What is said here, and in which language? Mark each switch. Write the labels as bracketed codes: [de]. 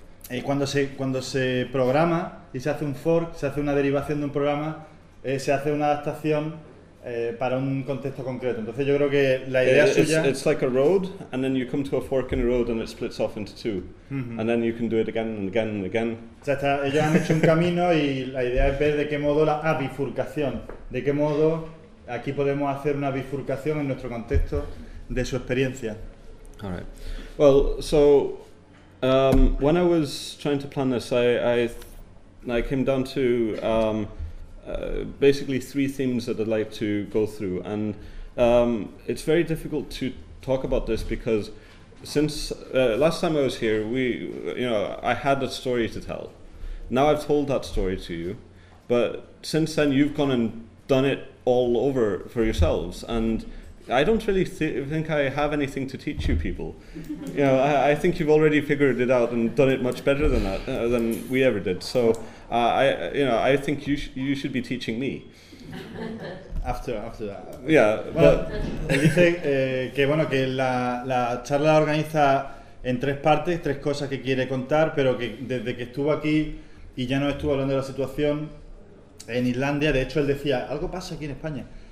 [es] Y cuando se programa y se hace un fork, se hace una derivación de un programa, se hace una adaptación para un contexto concreto. Entonces yo creo que la idea suya... [en] It's like a road, and then you come to a fork in a road, and it splits off into two. Mm-hmm. And then you can do it again and again and again. [es] O sea, ellos han hecho un camino y la idea es ver de qué modo la bifurcación, de qué modo aquí podemos hacer una bifurcación en nuestro contexto de su experiencia. [en] All right. Well, so... when I was trying to plan this, I came down to basically three themes that I'd like to go through, and it's very difficult to talk about this because since last time I was here, I had a story to tell. Now I've told that story to you, but since then you've gone and done it all over for yourselves, and I don't really think I have anything to teach you people. You know, I think you've already figured it out and done it much better than that than we ever did. So, I think you should be teaching me. After that. Yeah. [es] Bueno, [en] but [es] dice que bueno que la charla la organiza en tres partes, tres cosas que quiere contar, pero que desde que estuvo aquí y ya no estuvo hablando de la situación en Islandia, de hecho él decía algo pasa aquí en España.